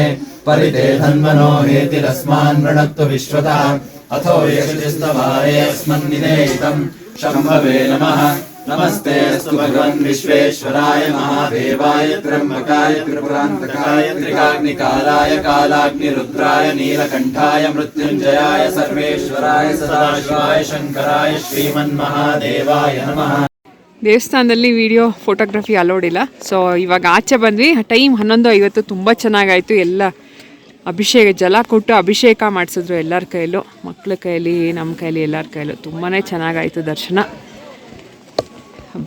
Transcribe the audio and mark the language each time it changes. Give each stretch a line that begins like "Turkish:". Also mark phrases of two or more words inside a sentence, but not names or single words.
Sanskrit: परिते धन्वनो हेतिरस्मान् वृणक्तु विश्वतः अथो यशस्तवारे अस्मन्निदेहितम् शम्भवे नमः नमस्ते अस्तु भगवन् विश्वेश्वराय महादेवाय त्र्यम्बकाय त्रिपुरान्तकाय त्रिकाग्निकालाय कालाग्निरुद्राय नीलकण्ठाय मृत्युञ्जयाय सर्वेश्वराय सदाशिवाय शङ्कराय श्रीमन्महादेवाय नमः.
Kannada: ದೇವಸ್ಥಾನದಲ್ಲಿ
English: video photography allowed
Kannada: ಇಲ್ಲ. ಸೊ ಇವಾಗ ಆಚೆ ಬಂದ್ವಿ. ಟೈಮ್ 11:50. ತುಂಬ ಚೆನ್ನಾಗಾಯಿತು. ಎಲ್ಲ ಅಭಿಷೇಕ ಜಲ ಕೊಟ್ಟು ಅಭಿಷೇಕ ಮಾಡಿಸಿದ್ರು ಎಲ್ಲರ ಕೈಯಲ್ಲೂ, ಮಕ್ಕಳ ಕೈಯಲ್ಲಿ, ನಮ್ಮ ಕೈಯಲ್ಲಿ, ಎಲ್ಲರ ಕೈಯಲ್ಲೂ. ತುಂಬಾ ಚೆನ್ನಾಗಾಯಿತು ದರ್ಶನ. ಹಬ್ಬ.